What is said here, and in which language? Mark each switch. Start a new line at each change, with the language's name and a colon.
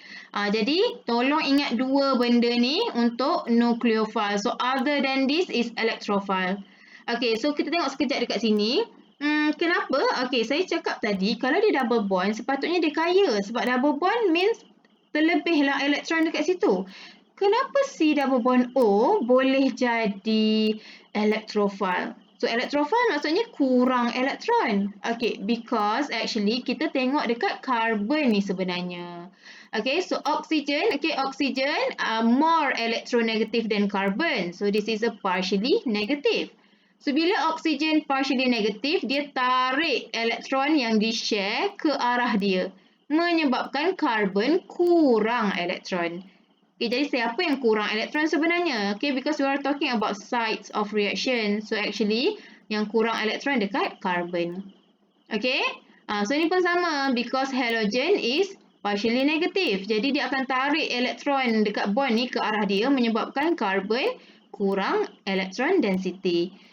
Malay: Jadi tolong ingat dua benda ni untuk nucleophile.
English: So other than this is electrophile.
Malay: So kita tengok sekejap dekat sini. Kenapa? Saya cakap tadi kalau dia double bond sepatutnya dia kaya sebab double bond means terlebihlah elektron dekat situ. Kenapa C double bond O boleh jadi electrophile? So electrophile maksudnya kurang elektron.
English: Because actually
Malay: kita tengok dekat carbon ni sebenarnya.
English: So oxygen, oxygen more electronegative than carbon. So this is a partially negative.
Malay: So bila oxygen partially negative, dia tarik elektron yang di-share ke arah dia, menyebabkan carbon kurang elektron. Jadi siapa yang kurang elektron sebenarnya?
English: Because we are talking about sites of reaction. So actually,
Malay: yang kurang elektron dekat carbon.
English: So ni pun sama. Because halogen is partially negative.
Malay: Jadi dia akan tarik elektron dekat bond ni ke arah dia, menyebabkan carbon kurang electron density.